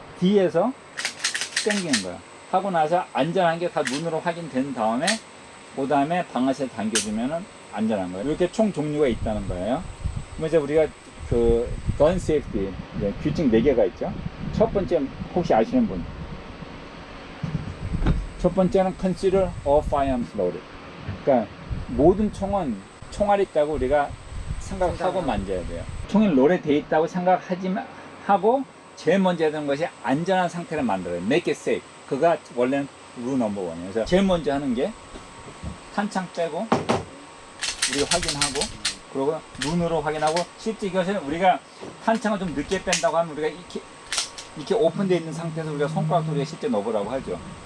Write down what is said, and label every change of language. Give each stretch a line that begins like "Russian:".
Korean: 뒤에서 당기는 거야. 하고 나서 안전한 게 다 눈으로 확인된 다음에 그 다음에 방아쇠 당겨주면은 안전한 거예요. 이렇게 총 종류가 있다는 거예요. 그럼 이제 우리가 그 건 세이프티 규칙 4개가 있죠. 첫 번째 혹시 아시는 분? 첫 번째는
English: consider all firearms loaded.
Korean: 그러니까 모든 총은 총알이 있다고 우리가 생각하고 만져야 돼요. 총이 로드돼 있다고 생각하고 제일 먼저 해야 되는 것이 안전한 상태를 만들어요.
English: Make it safe.
Korean: 그가 원래는 룰 넘버 원이에요. 그래서 제일 먼저 하는 게 탄창 빼고 우리가 확인하고 그리고 눈으로 확인하고 실제 이것은 우리가 탄창을 좀 늦게 뺀다고 하면 우리가 이렇게 오픈되어 있는 상태에서 우리가 손가락으로 우리가 실제 넣으라고 하죠.